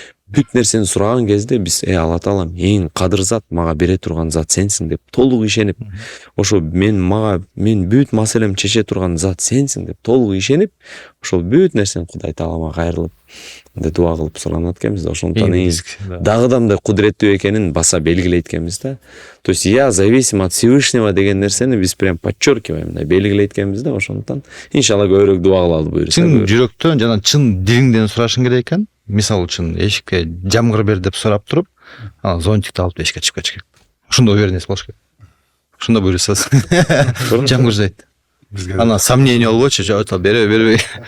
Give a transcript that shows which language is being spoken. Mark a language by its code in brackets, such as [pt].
[ky] бүт нерсени сураган кезде биз Алла таалам эң кадыр зат, мага бере турган зат сенсиң деп толук ишенип, ошо мен бүт маселемди чече турган зат сенсиң деп толук ишенип, ошол бүт нерсени Кудай таалама кайрылып дуа кылып суранат экенбиз да. Ошондон дагы мындай кудуреттүү экенин баса белгилейт экенбиз да. [ru] То есть я зависим от Всевышнего [ky] деген нерсени биз [ru] прям подчеркиваем, [ky] мындай белгилейт экенбиз да. Ошондон иншалла көбүрөөк дуа кылалы буюрса. Чын жүрөктөн жана чын дилиңден сурашың керек экен. Мисалы үчүн эшикке жамгыр бер деп сурап туруп, зонтикти алып эшикке чыгып кетиш керек. Ошондо уверенность болуш керек. Ошондо буйрусасыз. Жамгыр жайт. Ана сомнение болбойчу, жок бербей.